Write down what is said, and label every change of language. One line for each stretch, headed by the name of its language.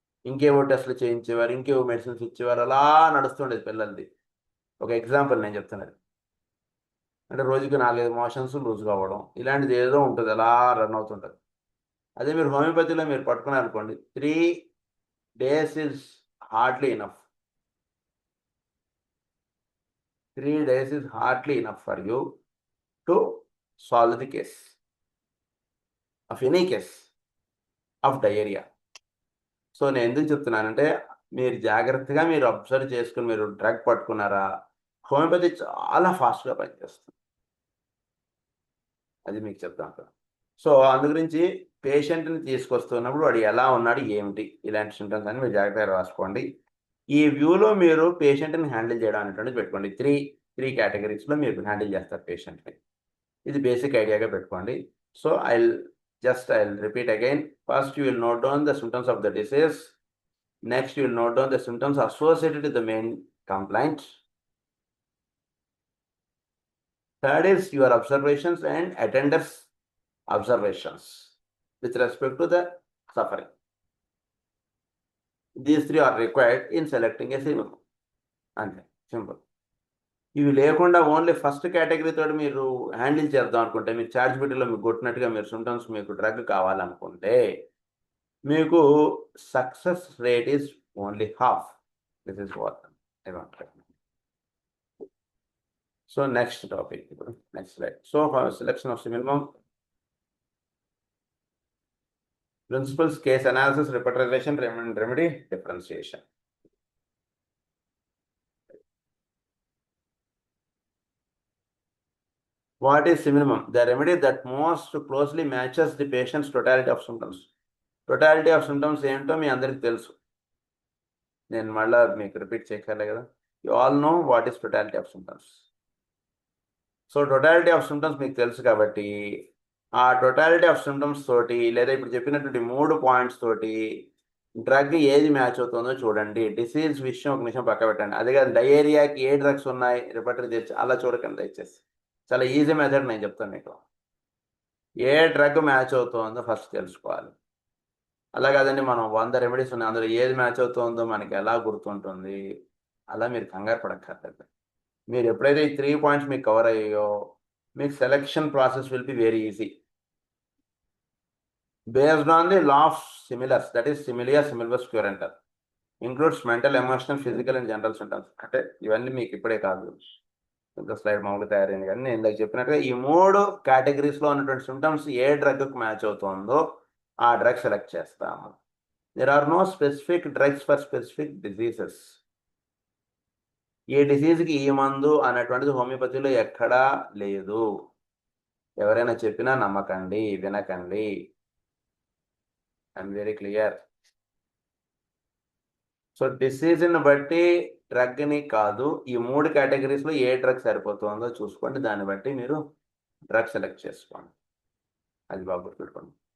Telugu: ఇంకేవో టెస్టులు చేయించేవారు, ఇంకేవో మెడిసిన్స్ ఇచ్చేవారు, అలా నడుస్తుండేది పిల్లలది. ఒక ఎగ్జాంపుల్ నేను చెప్తున్నాను. అంటే రోజుకి 4-5 మోషన్స్ లూజ్ కావడం, ఇలాంటిది ఏదో ఉంటుంది, అలా రన్ అవుతుంటుంది. అదే మీరు హోమియోపతిలో మీరు పట్టుకున్నారనుకోండి,
English: 3 days is hardly enough. 3 days is hardly enough for you to solve the case of any case of diarrhea.
Telugu: So నేను ఎందుకు చెప్తున్నానంటే మీరు జాగ్రత్తగా మీరు అబ్జర్వ్ చేసుకుని మీరు డ్రగ్ పట్టుకున్నారా, హోమియోపతి చాలా ఫాస్ట్గా పనిచేస్తుంది, అది మీకు చెప్తాను. సో అందు గురించి పేషెంట్ని తీసుకొస్తున్నప్పుడు వాడు ఎలా ఉన్నాడు, ఏమిటి, ఇలాంటి సింటమ్స్ అని మీరు జాగ్రత్తగా రాసుకోండి. ఈ వ్యూలో మీరు పేషెంట్ని హ్యాండిల్ చేయడం అనేటువంటిది పెట్టుకోండి. త్రీ కేటగిరీస్లో మీరు హ్యాండిల్ చేస్తారు పేషెంట్ని. ఇది బేసిక్ ఐడియాగా పెట్టుకోండి. So
English: I'll repeat again. First you will note down the symptoms of the disease. Next you will note down the symptoms associated with the main complaint. Third is your observations and attenders' observations with respect to the suffering. These 3 are required in selecting a symptom.
Telugu: అంతే, simple. ఇవి లేకుండా only first category తోటి మీరు handle చేద్దాం అనుకుంటే, మీరు charge బిడ్డలో మీకు కొట్టినట్టుగా మీరు సిమ్టమ్స్ మీకు డ్రగ్ కావాలనుకుంటే మీకు success rate is only half.
English: This is what I want. So next topic, next slide. So for selection of minimum principles, case analysis, repetition, remedy, differentiation. What is minimum? The remedy that most closely matches the patient's totality of symptoms.
Telugu: Totality of symptoms ఏంటో మీ అందరికి తెలుసు, నేను మళ్ళీ మీకు repeat చేయగలే కదా.
English: You all know what is totality of symptoms.
Telugu: So totality of symptoms మీకు తెలుసు కాబట్టి ఆ టోటాలిటీ ఆఫ్ సిమ్టమ్స్ తోటి లేదా ఇప్పుడు చెప్పినటువంటి 3 పాయింట్స్ తోటి డ్రగ్ ఏది మ్యాచ్ అవుతుందో చూడండి. డిసీజ్ విషయం ఒక నిమిషం పక్క పెట్టండి. అదే కాదు డయేరియాకి ఏ డ్రగ్స్ ఉన్నాయి రిపర్టరీ తెచ్చి అలా చూడకండి దయచేసి. చాలా ఈజీ మెథడ్ నేను చెప్తాను మీకు. ఏ డ్రగ్ మ్యాచ్ అవుతుందో ఫస్ట్ తెలుసుకోవాలి. అలా కాదండి మనం 100 రెమెడీస్ ఉన్నాయి అందులో ఏది మ్యాచ్ అవుతుందో మనకి ఎలా గుర్తుంటుంది, అలా మీరు కంగారు పడక్కర్లేదు. మీరు ఎప్పుడైతే ఈ 3 పాయింట్స్ మీకు కవర్ అయ్యాయో మీకు selection process
English: Will be very easy.
Telugu: Based on the law of similars, that is similia similibus curanter, includes mental, emotional, physical and general symptoms. అంటే ఇవన్నీ మీకు ఇప్పుడే కాదు, ఇంకా స్లైడ్ మామూలుగా తయారైంది కానీ నేను ఇందాక చెప్పినట్టుగా ఈ 3 కేటగిరీస్లో ఉన్నటువంటి సిమ్టమ్స్ ఏ డ్రగ్కి మ్యాచ్ అవుతుందో ఆ డ్రగ్ సెలెక్ట్ చేస్తాము. There are no specific drugs for specific diseases. ఏ డిసీజ్కి ఈ మందు అనేటువంటిది హోమియోపతిలో ఎక్కడా లేదు. ఎవరైనా చెప్పినా నమ్మకండి, వినకండి.
English: I'm very clear.
Telugu: సో డిసీజ్ని బట్టి డ్రగ్ని కాదు, ఈ 3 కేటగిరీస్లో ఏ డ్రగ్ సరిపోతుందో చూసుకోండి, దాన్ని బట్టి మీరు డ్రగ్ సెలెక్ట్ చేసుకోండి. అది బాగా గుర్తుపెట్టుకోండి.